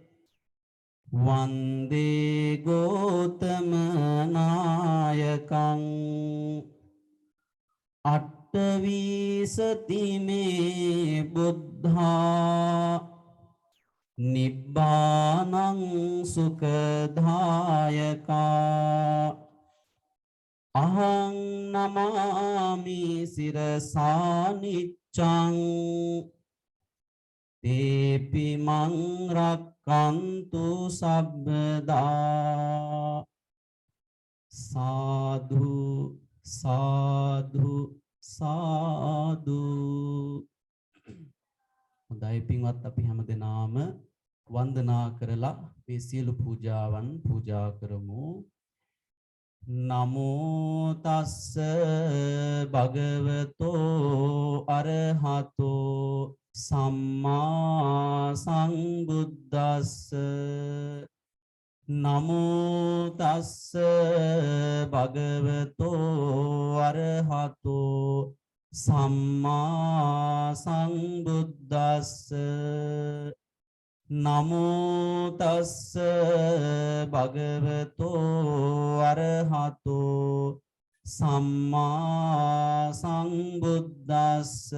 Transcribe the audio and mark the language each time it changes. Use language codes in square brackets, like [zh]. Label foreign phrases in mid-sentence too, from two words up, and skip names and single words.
[pi] වන්දේ ගෝතමනායකං අට්ඨවීසතිමේ බුද්ධා නිබ්බානං සුඛදායකා අහං නමාමි සිරසානිච්ඡං තේපි මං රක්칸තු සබ්බදා සාදු සාදු සාදු. [si] හොඳයි පින්වත් අපි හැමදෙනාම වන්දනා කරලා මේ සියලු පූජාවන් පූජා කරමු. [pi] නමෝ තස්ස භගවතෝ අරහතෝ සම්මා සංබුද්දස්ස නමෝ තස්ස භගවතෝ අරහතෝ සම්මා සංබුද්දස්ස නමෝ තස්ස භගවතෝ අරහතෝ සම්මා සංබුද්දස්ස